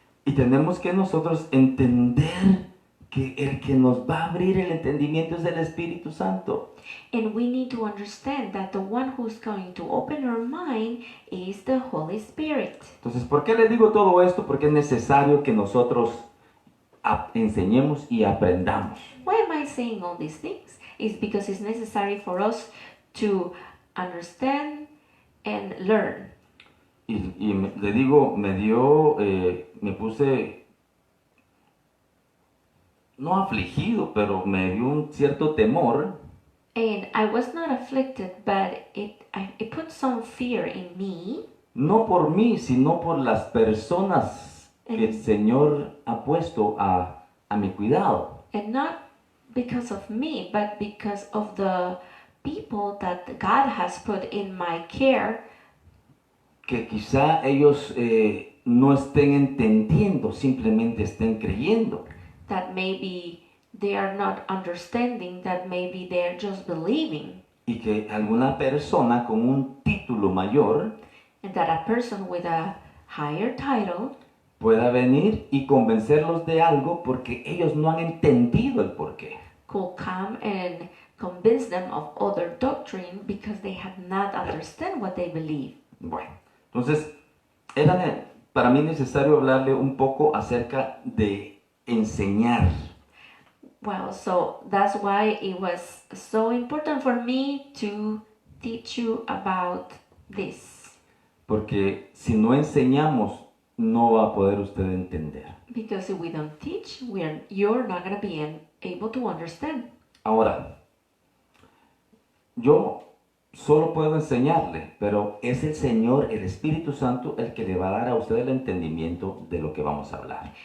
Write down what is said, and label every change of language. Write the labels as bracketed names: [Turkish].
[Spanish] Y tenemos que nosotros entender que el que nos va a abrir el entendimiento es el Espíritu Santo. [English] And we need to understand that the one who's going to open our mind is the Holy Spirit. [Spanish] Entonces, ¿por qué le digo todo esto? Porque es necesario que nosotros enseñemos y aprendamos. [English] Why am I saying all these things? It's because it's necessary for us to understand and learn. [Spanish] Le digo, me puse, no afligido, pero me dio un cierto temor. [English] And I was not afflicted, but it put some fear in me. [Spanish] No por mí, sino por las personas que el Señor ha puesto a mi cuidado. [English] And not because of me, but because of the people that God has put in my care. [Spanish] Que quizá ellos no estén entendiendo, simplemente estén creyendo. [English] That maybe they are not understanding, that maybe they're just believing. [Spanish] Y que alguna persona con un título mayor [English] And that a person with a higher title [Spanish] pueda venir y convencerlos de algo porque ellos no han entendido el porqué. [English] could come and convince them of other doctrine because they have not understand what they believe. [Spanish] Bueno, entonces era para mí necesario hablarle un poco acerca de enseñar. [English] Well, so that's why it was so important for me to teach you about this. [Spanish] Porque si no enseñamos, no va a poder usted entender. [English] Because if we don't teach, you're not going to be able to understand. [Spanish] Ahora, yo solo puedo enseñarle, pero es el Señor, el Espíritu Santo, el que le va a dar a usted el entendimiento de lo que vamos a hablar.